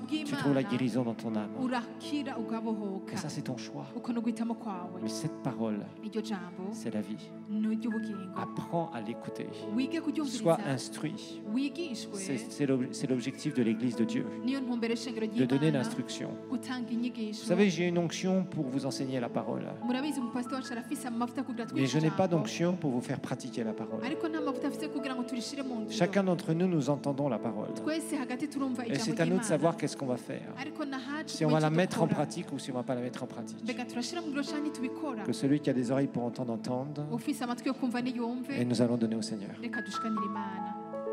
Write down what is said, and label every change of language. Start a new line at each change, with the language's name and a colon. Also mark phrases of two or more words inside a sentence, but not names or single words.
French: tu trouves la
Rundi: bw'Imana
French: guérison dans ton âme.
Rundi: urakira ugabohoka
French: Et ça, c'est ton choix.
Rundi: uko ni uguhitamo kwawe
French: Mais cette parole,
Rundi: iryo jambo
French: c'est la vie.
Rundi: ni iry'ubugingo
French: Apprends à l'écouter.
Rundi: wige
French: Sois
Rundi: kuryumviriza
French: instruit.
Rundi: wigishwe
French: C'est l'objectif de l'Église de Dieu,
Rundi: niyo ntumbero y'ishengero
French: de donner
Rundi: ry'Imana
French: l'instruction.
Rundi: gutanga inyigisho
French: Vous savez, j'ai une onction pour vous enseigner la parole.
Rundi: murabizi umupasiteri wacu arafise amavuta kugira
French: Mais je n'ai pas
Rundi: ijambo.
French: d'onction pour vous faire pratiquer la parole.
Rundi: ariko nta mavuta afise kugira ngo turishire mu ngiro
French: Chacun d'entre nous, nous entendons la parole.
Rundi: twese hagati turumva
French: Et
Rundi: ijambo
French: c'est à nous de savoir
Rundi: ry'Imana
French: qu'est-ce qu'on va faire.
Rundi: ariko nahacu
French: Si on va la mettre en pratique ou si on ne va pas la mettre en pratique.
Rundi: mbega turashira mu ngiro canke ntitubikora
French: Que celui qui a des oreilles pour entendre, entende.
Rundi: ufise amatwi yo kumva niyumve
French: Et nous allons donner au Seigneur.
Rundi: reka dushikanire Imana